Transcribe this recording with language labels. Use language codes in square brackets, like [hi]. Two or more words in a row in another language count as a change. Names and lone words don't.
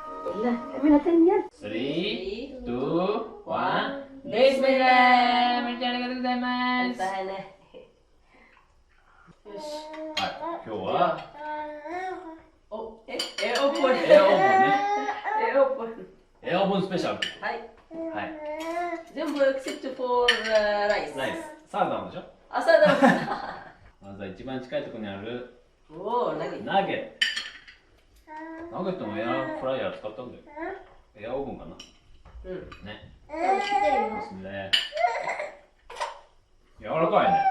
[ar] يلا اعملها تاني يلا [ja] 3 2 1 [ar] بسم الله [ja] めっちゃありがとうございます [ar] هنا よし [ja] はい今日はおエアオープンエアオープンねエアオープンエアオープンスペシャルはいはい全部 [en] except for [ja] ライスナイスサラダなんでしょ朝だまずは一番近いところにあるおお何ナゲットナゲットもエアフライヤー使ったんだよエアオーブンかなうんねですね柔らかいね